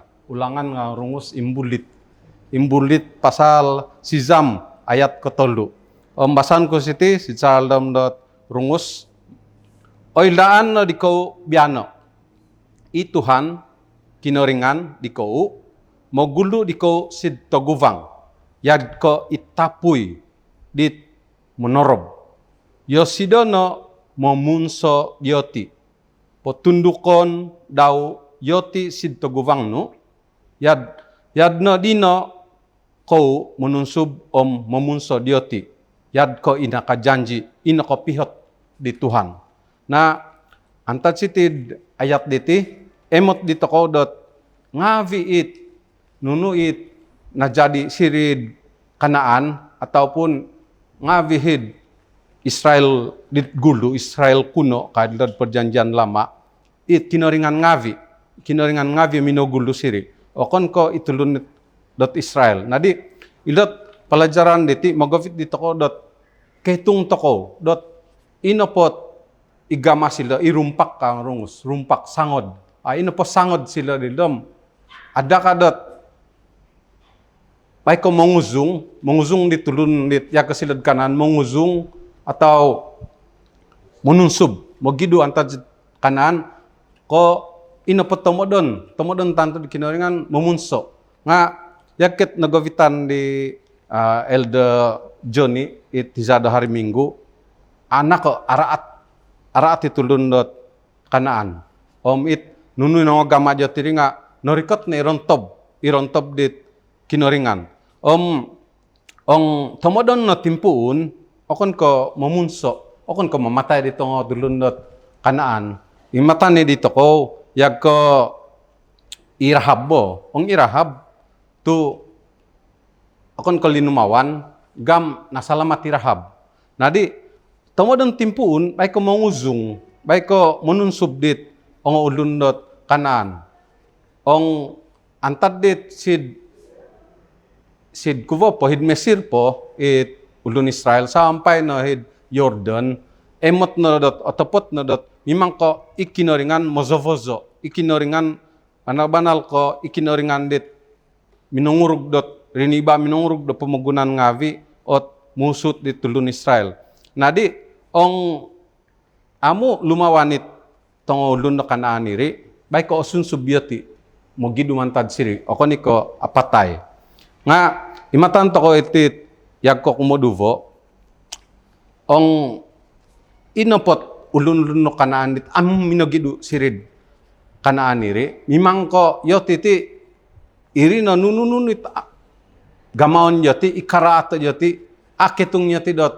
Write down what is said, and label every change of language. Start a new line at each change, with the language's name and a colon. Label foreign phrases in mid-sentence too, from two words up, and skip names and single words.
Rungus: Ulangan nga rungus imbulit. Imbulit pasal sizam ayat ketolu. Basan ko siti si Saldam dot rungus. Oilaan no diko biano. I Tuhan kinoringan diko mogulu diko sid toguvang. Yad ko itapuy dit monorob. Yosidono momunso yoti. Potundukon daw yoti sid toguvang no. Yad no dino ko menunsub momunso yoti. Yad ko inakajanji, inakopihot di Tuhan. Nah, antat sitid ayat diti, emot dito ko dot ngavi it, nunu it, na jadi sirid Kanaan, ataupun ngavihid Israel dit gulu, Israel kuno, kadad
Malay: perjanjian lama,
Rungus: it kinoringan ngavi minogulu siri. Okon ko itulun dot Israel. Nadi, ilot pelajaran diti magavit dito ko dot ketung toko dot inopot igama sila irumpak kang rungus rumpak sangod inopot sangod sila didom ada ka dot may ko manguzung ditulun dit ya kasilad kanan manguzung atau menunsub mogidu antad kanan ko inopot tomodon tanto di kinoringan memunso nga yakit nagavitan di Elder Johnny it tizada
Malay: hari Minggu
Rungus: anak ko araat itulun dot Kanaan it nunu no agama jatiri nga norikot na irontob dit kinoringan tomodon na timpuun okon ko mamunso okon ko mamatay dito nga dulun dot Kanaan imatan ni dito ko yag ko irahab bo irahab tu akon ko linumawan, gam nasalamat Rahab. Nadi, tomodon timpuun, bay ko manguzung, bay ko menunsub dit, ong ulundot Kanaan. Ong antad dit sid kuvo po, hid Mesir po, it ulun Israel, sampai no hid Jordan, emot no dot, otopot no dot, mimang ko ikinoringan mozovozo, ikinoringan, banal ko, ikinoringan dit, minungurug dot, riniba minungurug do pemagunan ngavi ot musut di tulun Israel. Nadi ong amu lumawanit tong ulun no Kanaan iri bay ko osun subyoti mogi dumantad siri okoni ko apatay. Nga imatan to ko itit yag ko kumoduvo ong inopot ulun no Kanaan dit amu minogidu sirid Kanaan iri mimang ko yotiti iri no nunununit gamaon yati ikaraat yati aketung yati